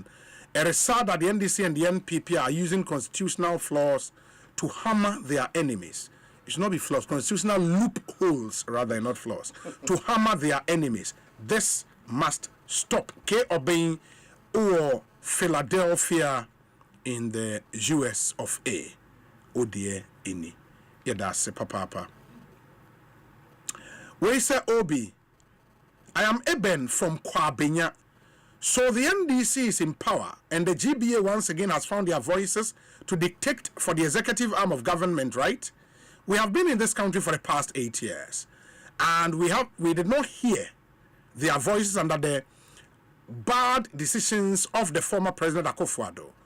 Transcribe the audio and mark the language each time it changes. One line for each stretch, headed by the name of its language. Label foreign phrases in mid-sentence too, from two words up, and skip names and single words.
English: It is sad that the NDC and the NPP are using constitutional flaws to hammer their enemies. It should not be flaws, constitutional loopholes rather, not flaws, to hammer their enemies. This must stop. K. Obeying or Philadelphia in the US of A.
Akan: Odie ini. Yadase papa.
English: We say Obi, I am Eben from Kwabenya. So the NDC is in power, and the GBA once again has found their voices to dictate for the executive arm of government, right? We have been in this country for the past 8 years, and we did not hear their voices under the bad decisions of the former President Akufo-Addo.